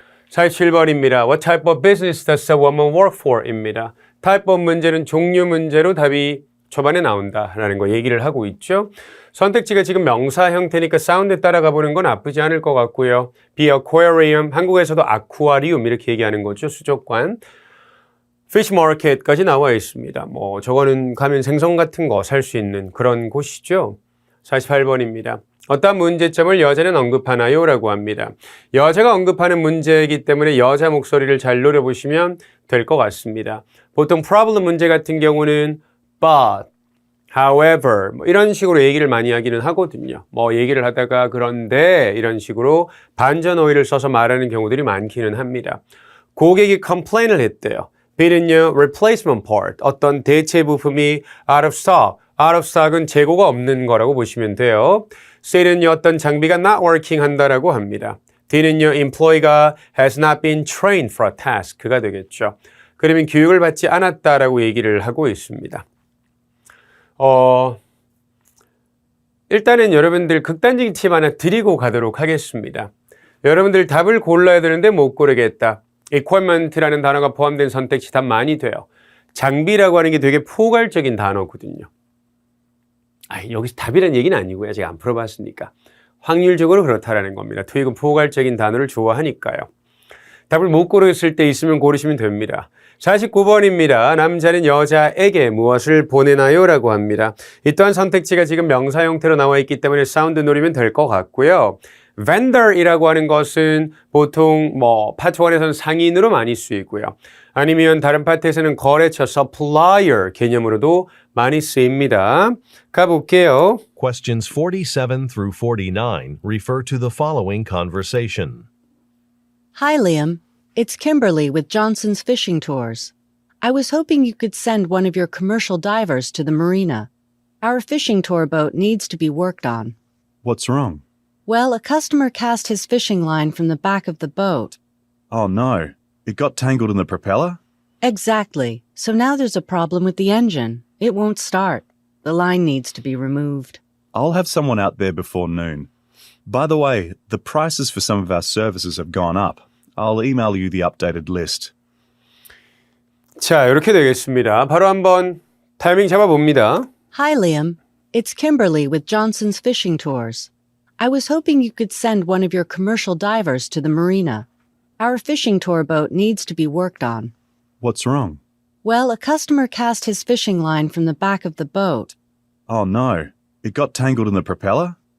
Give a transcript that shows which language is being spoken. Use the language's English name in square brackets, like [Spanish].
[Korean] 47번입니다. [English] What type of business does a woman work for? [Korean] 입니다. type of 문제는 종류 문제로 답이 초반에 나온다라는 거 얘기를 하고 있죠. 선택지가 지금 명사 형태니까 사운드 따라가 보는 건 나쁘지 않을 것 같고요. be aquarium, 한국에서도 아쿠아리움 이렇게 얘기하는 거죠. 수족관. fish market까지 나와 있습니다. 뭐 저거는 가면 생선 같은 거 살 수 있는 그런 곳이죠. 48번입니다. 어떤 문제점을 여자는 언급하나요? 라고 합니다. 여자가 언급하는 문제이기 때문에 여자 목소리를 잘 노려보시면 될 것 같습니다. 보통 problem 문제 같은 경우는 but, however 뭐 이런 식으로 얘기를 많이 하기는 하거든요. 뭐 얘기를 하다가 그런데 이런 식으로 반전 어휘를 써서 말하는 경우들이 많기는 합니다. 고객이 complain을 했대요. B는요, replacement part, 어떤 대체 부품이 out of stock. out of stock 은 재고가 없는 거라고 보시면 돼요. C는요, 어떤 장비가 not working 한다라고 합니다. D는요, employee가 has not been trained for a task 가 되겠죠. 그러면 교육을 받지 않았다라고 얘기를 하고 있습니다. 일단은 여러분들 극단적인 팁 하나 드리고 가도록 하겠습니다. 여러분들 답을 골라야 되는데 못 고르겠다. equipment라는 단어가 포함된 선택지 답 많이 돼요. 장비라고 하는 게 되게 포괄적인 단어거든요. 여기서 답이라는 얘기는 아니고요. 제가 안 풀어봤으니까. 확률적으로 그렇다라는 겁니다. 토익은 포괄적인 단어를 좋아하니까요. 답을 못 고르겠을 때 있으면 고르시면 됩니다. 49번입니다. 남자는 여자에게 무엇을 보내나요? 라고 합니다. 이 또한 선택지가 지금 명사 형태로 나와 있기 때문에 사운드 노리면 될 것 같고요. vendor이라고 하는 것은 보통 파트 1에서는 상인으로 많이 쓰이고요. 아니면 다른 파트에서는 거래처 supplier 개념으로도 많이 쓰입니다. 가볼게요. [English] Questions 47 through 49 refer to the following conversation. Hi, Liam. It's Kimberly with Johnson's Fishing Tours. I was hoping you could send one of your commercial divers to the marina. Our fishing tour boat needs to be worked on. What's wrong? Well, a customer cast his fishing line from the back of the boat. Oh no, it got tangled in the propeller? Exactly. So now there's a problem with the engine. It won't start. The line needs to be removed. I'll have someone out there before noon. By the way, the prices for some of our services have gone up. I'll email you the updated list. [Korean] 자, 이렇게 되겠습니다. 바로 한번 타이밍 잡아봅니다. [English] Hi, Liam. It's Kimberly with Johnson's Fishing Tours. I was hoping you could send one of your commercial divers to the marina. Our fishing tour boat needs to be worked on. What's wrong? Well, a customer cast his fishing line from the back of the boat. Oh no, it got tangled in the propeller?